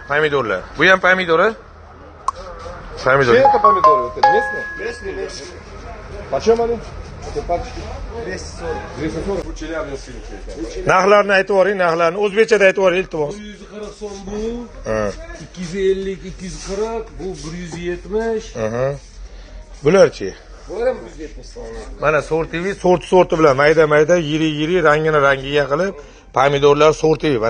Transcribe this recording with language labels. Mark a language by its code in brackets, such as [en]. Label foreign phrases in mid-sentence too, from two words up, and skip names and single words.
[uz] Pomidorlar. Bu ham pomidori? Pomidor. [ru] Что это помидоры? Вот это местные? Местные. Почем они? Это пачки. 240. 240. [uz] Bu Chelyabinskniki. Narxlarni aytib yuboring, narxlarni o'zbekchada aytib yuboring, iltimos. 140 so'm bu. 250, 240, bu 170. Bularchi? Bular ham 170 so'm. Mana sorti bilan mayda, yiri, rangiga qilib, pomidorlar sorti mana.